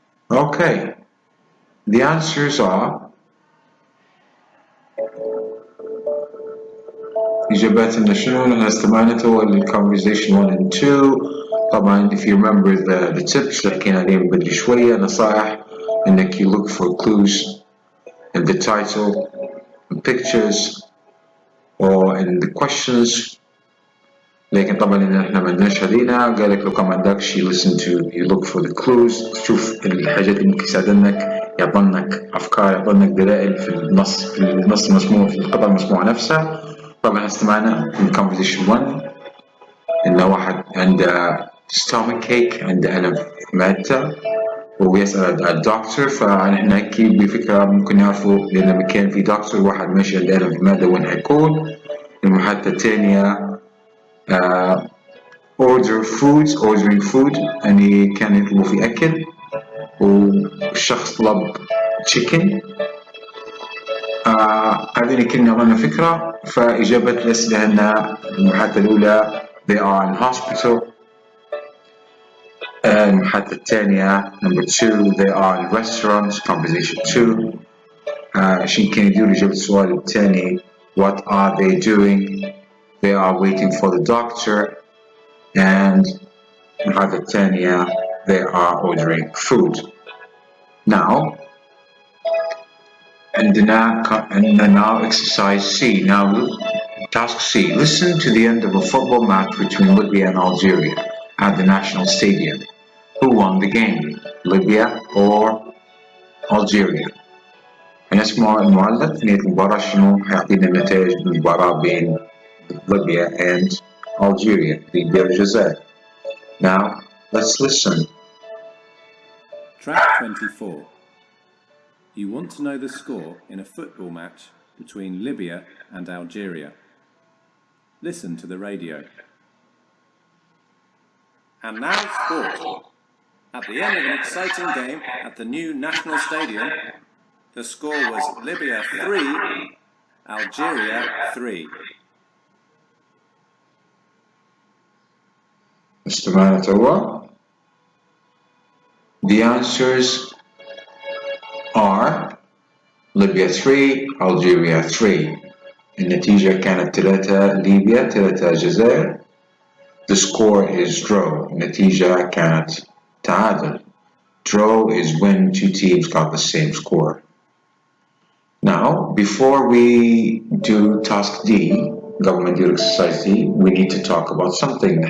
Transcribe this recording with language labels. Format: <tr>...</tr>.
<en>Okay, the answers are</en> <ar>إجاباتنا شنو؟ نحن استمعنا تو</ar> <en>للconversation 1 and 2.</en> <ar>طبعا</ar> <en>if you remember the tips</en> <ar>اللي حكينا عليهم بدري شوية، نصائح إنك</ar> <en>you look for clues in the title, in pictures or in the questions.</en> <ar>لكن طبعا إن إحنا ما عندناش هذينا، قال لك لو كان ما عندكش</ar> <en>you look for the clues،</en> <ar>تشوف الحاجات اللي ممكن تساعدنك، يعطنك أفكار، يعطنك دلائل في النص المسموع، في القطعة المسموعة نفسها. طبعا استمعنا من conversation 1 إن واحد عنده stomach ache، عنده ألم في معدته ويسأل الدكتور، فنحن هيك بفكرة ممكن نعرفوا لأن لما كان في دكتور واحد ماشي عنده ألم في المعدة وين حيكون. المحادثة الثانية ordering food، يعني كان يطلبوا في أكل والشخص طلب chicken. هذه كنا عملنا فكرة. فإجابة الأسئلة هنا المحادثة الأولى</ar> <en>they are in hospital.</en> <ar>المحادثة الثانية</ar> <en>number 2 they are in restaurants conversation 2.</en> <ar>عشان كانوا يديروا إجابة السؤال الثاني</ar> <en>what are they doing they are waiting for the doctor. and</en> <ar>المحادثة الثانية</ar> <en>they are ordering food. now</en> <ar>عندنا</ar> <en>now exercise C. Now task C. Listen to the end of a football match between Libya and Algeria at the national stadium. Who won the game? Libya or Algeria?</en> <ar>هنسمع المعلق في نهاية المباراة شنو حيعطينا نتائج المباراة بين Libya and Algeria، ليبيا والجزائر.</ar> <en>Now let's listen. Track 24. You want to know the score in a football match between Libya and Algeria. Listen to the radio. And now sport. At the end of an exciting game at the new national stadium, the score was Libya 3, Algeria 3.</en> <ar>استمعنا توا.</ar> <en>The answers are Libya 3 Algeria 3.</en> <ar>النتيجة كانت 3 ليبيا 3 الجزائر.</ar> <en>The score is draw.</en> <ar>النتيجة كانت تعادل.</ar> <en>Draw is when two teams got the same score. Now, before we do task D,</en> <ar>قبل ما ندير</ar> <en>exercise D, we need to talk about something.</en>